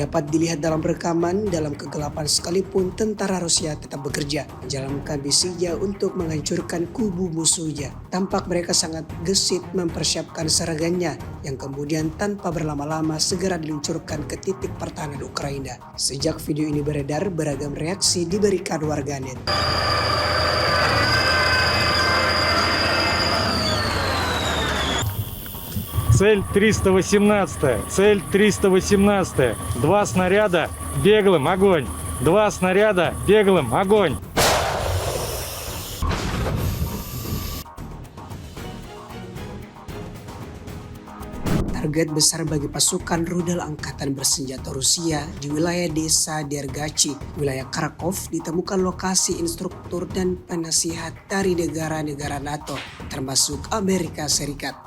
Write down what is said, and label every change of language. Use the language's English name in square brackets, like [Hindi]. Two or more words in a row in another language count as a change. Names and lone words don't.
[Indonesian] Dapat dilihat dalam rekaman, dalam kegelapan sekalipun tentara Rusia tetap bekerja, menjalankan misinya untuk menghancurkan kubu musuhnya. Tampak mereka sangat gesit mempersiapkan serangannya yang kemudian tanpa berlama-lama segera diluncurkan ke titik pertahanan Ukraina. Sejak video ini beredar, beragam reaksi diberikan warganet. [Russian] Цель 318, цель 318, 2 снаряда, беглым, огонь, 2 снаряда, беглым, огонь. [Indonesian] Target besar bagi pasukan rudal angkatan bersenjata Rusia di wilayah desa Dergachi, wilayah Kharkov, ditemukan lokasi instruktur dan penasihat dari negara-negara NATO, termasuk Amerika Serikat.